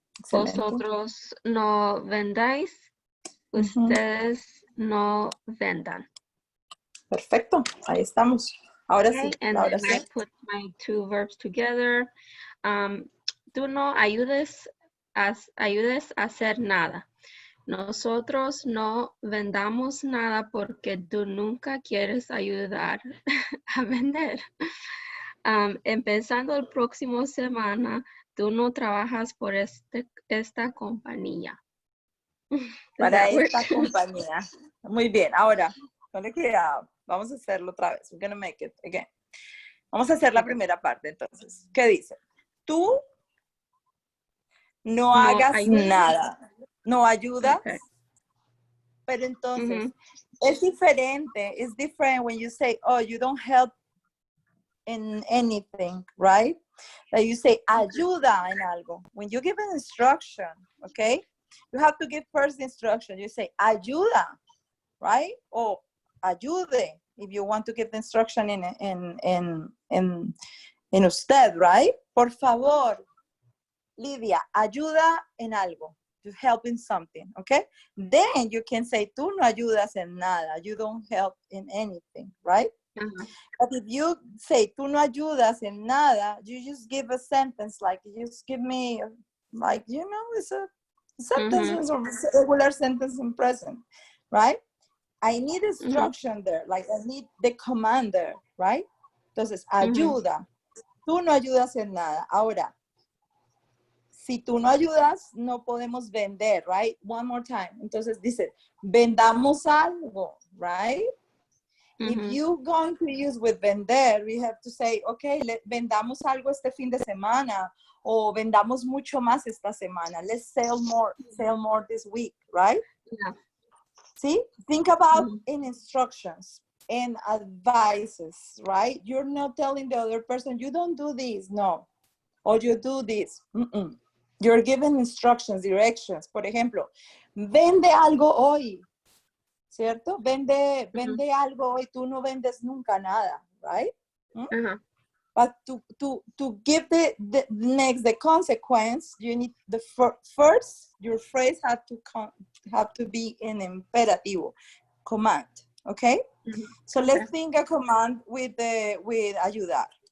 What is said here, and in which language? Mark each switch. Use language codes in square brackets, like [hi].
[es] vosotros no vendáis, ustedes no vendan. Perfecto, ahí estamos. Ahora [en] Okay, [es] sí, [en] and [es] la [en] then [es] oración. [en] I put my two verbs together. [es] Tú no ayudes a hacer nada. Nosotros no vendamos nada porque tú nunca quieres ayudar a vender. Empezando el próximo semana, tú no trabajas por esta compañía. Para esta compañía. Muy bien, ahora, ponle cuidado. Vamos a hacerlo otra vez. [en] We're gonna make it again. [es] Vamos a hacer la primera parte, entonces. ¿Qué dice? Tú no hagas ayudas. nada. No ayudas. [en] Okay. [es] Pero entonces, es diferente. [en] It's different when you say, oh, you don't help in anything, right? That you say, [es] ayuda en algo. [en] When you give an instruction, okay? You have to give first instruction. You say, ayuda, right? Or ayude, if you want to give the instruction in usted, right? [es] Por favor, Lidia, ayuda en algo. [en] To help in something, okay? Then you can say, [es] tú no ayudas en nada. [en] You don't help in anything, right? But if you say, [es] tú no ayudas en nada, [en] you just give a sentence, like, you just give me, like, you know, it's a sentence, or regular sentence in present, right? I need instruction there, like I need the command there, right? [es] Entonces, ayuda. Tú no ayudas en nada. Ahora, si tú no ayudas, no podemos vender, right? [en] One more time. [es] Entonces dice, vendamos algo, right? [en] If you're going to use with vender, we have to say, okay, [es] vendamos algo este fin de semana, o vendamos mucho más esta semana. [en] Let's sell more this week, right? Yeah. See, think about in instructions and advices, right? You're not telling the other person, you don't do this, no. Or you do this. You're giving instructions, directions. [es] Por ejemplo, vende algo hoy, ¿cierto? Vende algo hoy, tú no vendes nunca nada, right? [en] But to give the next, the consequence, you need the first, your phrase have to be in imperativo, command, okay? So let's think a command with ayudar.